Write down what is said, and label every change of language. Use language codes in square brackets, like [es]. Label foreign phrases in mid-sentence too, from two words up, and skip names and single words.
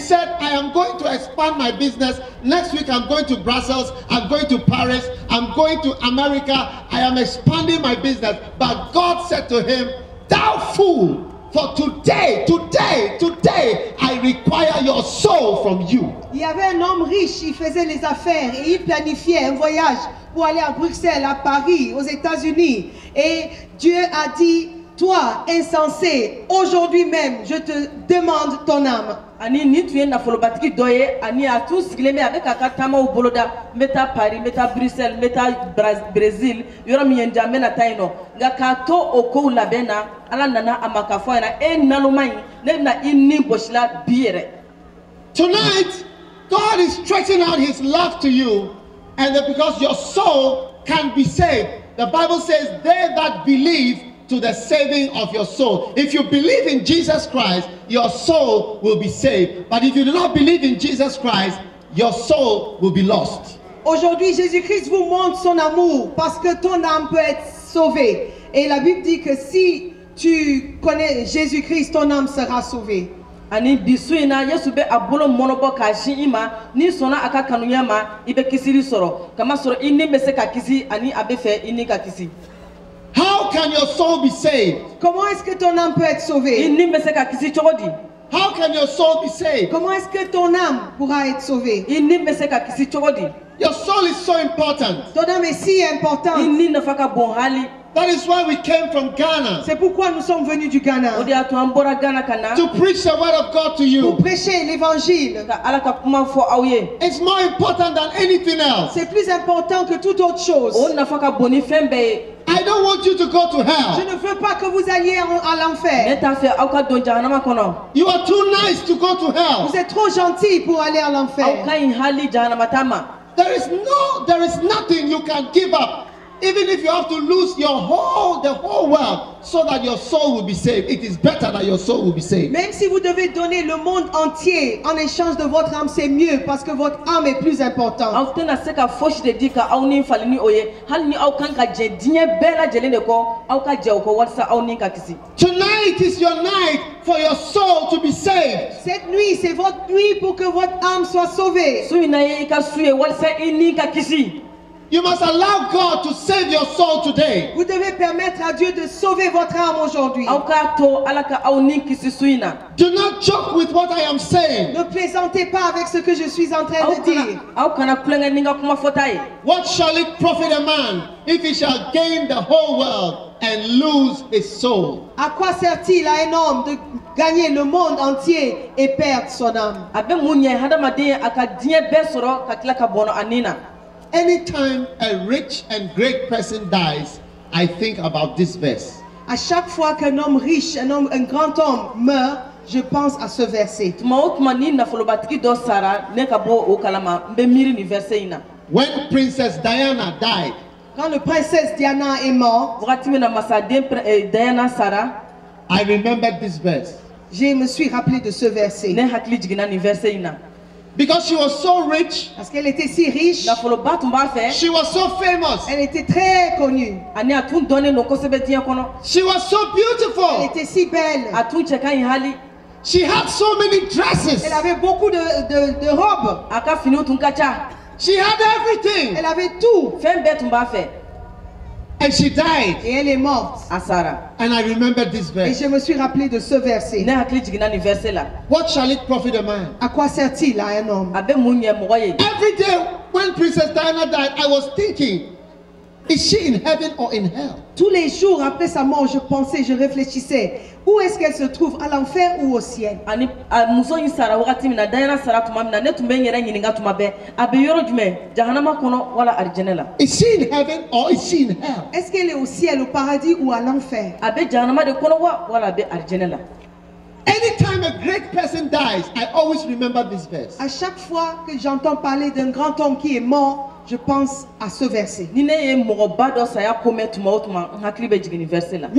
[en] he said, "I am going to expand my business. Next week I'm going to Brussels. I'm going to Paris. I'm going to America. I am expanding my business." But God said to him, "Thou fool, for today, I require your soul from you." [fr] Il y avait un homme riche, il faisait les affaires et il planifiait un voyage pour aller à Bruxelles, à Paris, aux États-Unis. Et Dieu a dit, toi, insensé, aujourd'hui même, je te demande ton âme. [bm] Ani ni tun ye nafolobatigi dɔ ye ani a tun sigilen bɛ a bɛ k'a ka taamaw boloda n bɛ taa Paris n bɛ taa Bruxelles n bɛ taa Brésil yɔrɔ min ye n diya n bɛ na taa yen nɔ nka k'a to o kow labɛn na Ala nana a ma k'a fɔ a ɲɛna e naloma in ne bɛna I ni gosi la bi yɛrɛ. [en] Tonight, God is stretching out his love to you, and that because your soul can be saved. The Bible says, "They that believe to the saving of your soul." If you believe in Jesus Christ, your soul will be saved. But if you do not believe in Jesus Christ, your soul will be lost. [fr] Aujourd'hui, Jésus-Christ vous montre son amour parce que ton âme peut être sauvée. Et la Bible dit que si tu connais Jésus-Christ, ton âme sera sauvée. [bm] Ani bi su in na Yesu bɛ a bolo mɔnɔbɔ k'a sin I ma n'i sɔnna a ka kanuya ma I bɛ kisili sɔrɔ kamasɔrɔ I ni bɛ se ka kisi ani a bɛ fɛ I ni ka kisi. [en] How can your soul be saved? [fr] Comment est-ce que ton âme peut être [bm] I [fr] sauvée? [bm] ni bɛ se ka kisi cogo di? [en] How can your soul be saved? [fr] Comment est-ce que ton âme pourra être sauvée? [bm] I ni bɛ se ka kisi cogo di? [en] Your soul is so important. [fr] Ton âme est si [bm] I [fr] importante. [bm] ni nafa ka bon hali. [en] That is why we came from Ghana [fr] C'est pourquoi nous sommes venus du Ghana [bm] O de y'a to an bɔra Ghana ka na [en] to preach the word of God to you. [fr] pour prêcher l'évangile. [bm] ka Ala ka kuma fɔ aw ye. [en] It's more important than anything else. [fr] C'est plus important que toute autre chose. [bm] O nafa ka bon ni fɛn bɛɛ ye. [en] I don't want you to go to [fr] Je [en] hell. [fr] ne veux pas que vous alliez à [bm] Ne [fr] l'enfer. [bm] t'a fɛ aw ka don jahanama kɔnɔ. [en] You are too nice to go to hell. [fr] Vous êtes trop gentils pour aller à [bm] Aw [fr] l'enfer. [bm] ka ɲi hali jahanama ta ma. [en] There is nothing you can give up. Even if you have to lose the whole world so that your soul will be saved. It is better that your soul will be saved. [fr] Même si vous devez donner le monde entier en échange de votre âme, c'est mieux parce que votre âme est plus importante. [bm] Aw tɛna se ka fosi de di ka aw ni fali ni o ye hali ni aw kan ka jɛ diɲɛ bɛɛ lajɛlen de kɔ aw ka jɛ o kɔ walasa aw ni ka kisi. [en] Tonight is your night for your soul to be saved. [fr] Cette nuit, c'est votre nuit pour que votre âme soit sauvée. [bm] Su in na ye I ka su ye walasa I ni ka kisi. [en] You must allow God to save your soul today. [fr] Vous devez permettre à Dieu de sauver votre âme aujourd'hui. [bm] Aw k'a to Ala ka aw ni kisi su in na. [en] Do not joke with what I am saying. [fr] Ne plaisantez pas avec ce que je suis en train de dire. [bm] Aw kana kulonkɛ ni n ka kuma fɔta ye. [en] What shall it profit a man if he shall gain the whole world and lose his soul? [fr] À quoi sert-il à un homme de gagner le monde entier et perdre son âme? [bm] A bɛ mun ɲɛ hadamaden a ka diɲɛ bɛɛ sɔrɔ ka tila ka bɔnɔ a nin na. [en] Anytime a rich and great person dies, I think about this verse. [fr] À chaque fois qu'un homme riche, un grand homme meurt, je pense à ce verset. [bm] Tuma o tuma ni nafolobatigi dɔ sara ne ka bɔ o kalama n bɛ miiri nin verset in na. [en] When Princess Diana died, [fr] Quand le princesse Diana est morte, [bm] Wagati min na masaden Diana sara, [en] I remembered this verse. [fr] je me suis rappelé de ce verset. [bm] ne hakili jiginna nin verset in na. [en] Because she was so rich, [fr] Parce qu'elle était si riche, [bm] Nafoloba tun b'a fɛ, [en] she was so famous, [fr] elle était très connue, [bm] ani a tun dɔnnen don kosɛbɛ diɲɛ kɔnɔ. [en] she was so [fr] elle [en] beautiful, [fr] était si belle, [bm] A tun cɛ ka ɲi hali. [en] she had so many dresses, [fr] elle avait beaucoup de robes, [bm] A ka finiw tun ka ca. [en] she had everything, [fr] elle avait tout. [bm] Fɛn bɛɛ tun b'a fɛ. [en] and she died. [fr] Et elle est morte. [bm] A sara. [en] And I remembered this [fr] Et [en] verse. [fr] je me suis rappelé de ce verset. [bm] Ne hakili jiginna nin verset la. [en] What shall it profit a man? [fr] À quoi sert-il à un homme? [bm] A bɛ mun ɲɛ mɔgɔ ye. [en] Every day when Princess Diana died, I was thinking, is she in heaven or in hell? [fr] Tous les jours après sa mort, je pensais, je réfléchissais. Où est-ce qu'elle se trouve? À l'enfer ou au ciel? [bm] Ani a muso in sara wagati min na Diana sara tuma min na ne tun bɛ n yɛrɛ ɲininka tuma bɛɛ a bɛ yɔrɔ jumɛn jahanama kɔnɔ wala arijɛnɛ la. [en] Is she in heaven or is she in hell? [fr] Est-ce qu'elle est au ciel, au paradis ou à l'enfer? [bm] A bɛ jahanama de kɔnɔ wa wala a bɛ arijɛnɛ la. [en] Anytime a great person dies, I always remember this verse. [fr] À chaque fois que j'entends parler d'un grand homme qui est mort, je pense à ce verset. [bm] Ni ne ye mɔgɔba dɔ saya ko mɛn tuma o tuma n hakili bɛ jigin nin verset la.